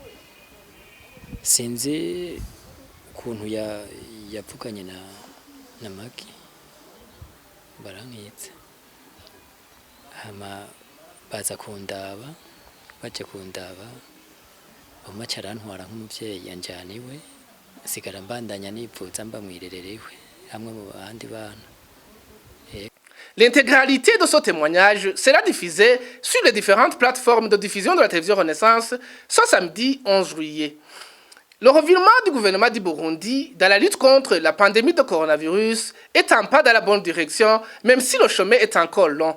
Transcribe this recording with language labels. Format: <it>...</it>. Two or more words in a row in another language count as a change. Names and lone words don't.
<rn>Sinzi ukuntu yavuganye na Magi, barankitse, hama baza kundaba, baje kundaba, bamaca arantwara nk'umuvyeyi yanjana iwe, sigara mbandanya nivuza mba mwirererewe hamwe mu bandi bana.</rn> <fr>L'intégralité de ce témoignage sera diffusée sur les différentes plateformes de diffusion de la télévision Renaissance ce samedi 11 juillet. Le revirement du gouvernement du Burundi dans la lutte contre la pandémie de coronavirus est un pas dans la bonne direction, même si le chemin est encore long.</fr>